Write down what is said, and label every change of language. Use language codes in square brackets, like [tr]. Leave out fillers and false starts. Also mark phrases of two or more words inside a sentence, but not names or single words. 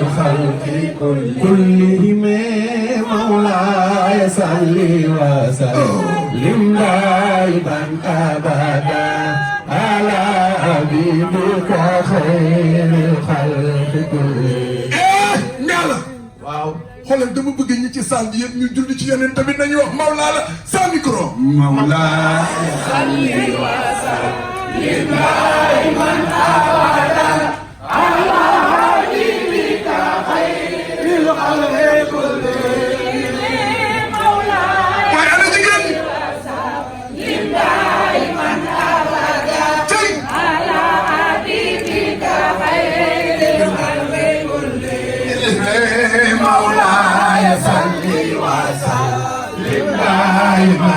[ar] خلق كلهم مولاي صل وسلم دائما أبدا على حبيبك خير الخلق كلهم [wo] waaw xoolal dama bëgg ñi ci salle bi yëpp ñu julli ci yeneen tamit nañu wax Mawla la sa micro. [ar] مولى صل وسلم دائما أبدا على حبيبك خير الخلق كلهم مولى [wo] waaye ana jigéen [ar] سلم دائما أبدا على حبيبك خير خلق كلهم مولى صل وسلم دائما